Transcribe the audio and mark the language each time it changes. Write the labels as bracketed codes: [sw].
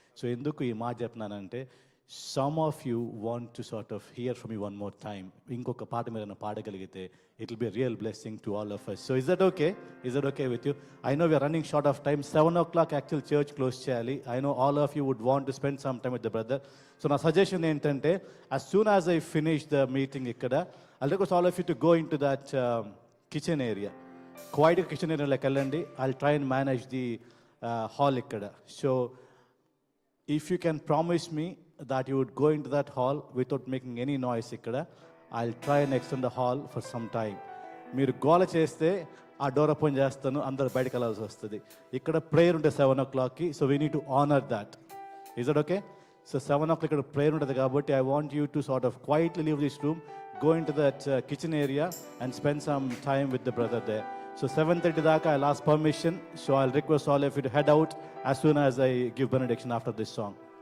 [en] so [te] ఎందుకు ఈ మాట చెప్తున్నానంటే, [en] Some of you want to sort of hear from you one more time. [te] ఇంకొక పాట మీరు పాడగలిగితే [en] It will be real blessing to all of us. So is that okay? Is that okay with you? I know we're running short of time. 7 o'clock actual church close చేయాలి. I know all of you would want to spend some time with the brother. So [te] నా suggestion ఏంటంటే, [en] as soon as I finish the meeting ఇక్కడ, I'll request all of you to go into that kitchen area. [te] క్వైట్గా kitchen ఏరియాలోకి వెళ్ళండి. [en] I'll try and manage the hall ఇక్కడ. So if you can promise me that you would go into that hall without making any noise ఇక్కడ, I'll try and extend the hall for some time. [te] మీరు గోల చేస్తే ఆ door open చేస్తాను, అందరు బయటకు వెళ్ళాల్సి వస్తుంది. ఇక్కడ ప్రేయర్ ఉంటే [en] 7 o'clockకి, so we need to honour that. Is that okay? So 7 o'clock [te] ఇక్కడ ప్రేయర్ ఉంటుంది కాబట్టి [en] I want you to sort of quietly leave this room, go into that kitchen area and spend some time with the brother there. So 7:30 daaka I'll ask permission, so I'll request all of you to head out as soon as I give benediction after this song.